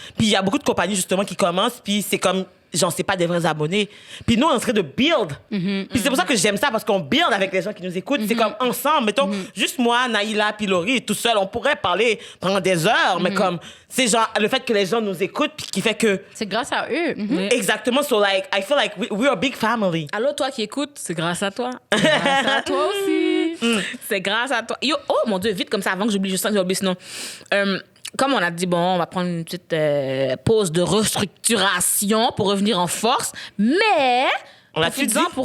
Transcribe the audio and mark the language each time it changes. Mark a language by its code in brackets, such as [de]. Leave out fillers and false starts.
[fr] Puis il y a beaucoup de compagnies, justement, qui commencent, puis c'est comme, genre, c'est pas des vrais abonnés. Puis nous, on serait de build. Puis c'est pour ça que j'aime ça, parce qu'on build avec les gens qui nous écoutent. C'est comme ensemble. Mettons, juste moi, Naïla, puis Laurie, tout seul, on pourrait parler pendant des heures, mais comme, c'est genre, le fait que les gens nous écoutent, puis qui fait que. C'est grâce à eux. Exactement. [en] So, like, I feel like we're a big family. [fr] Allô, toi qui écoutes, c'est grâce à toi. C'est grâce à toi aussi. C'est grâce à toi. Yo, oh mon Dieu, vite comme ça, avant que j'oublie, je sens que j'ai oublié sinon. Comme on a dit, bon, on va prendre une petite pause de restructuration pour revenir en force, mais On l'a-tu dit?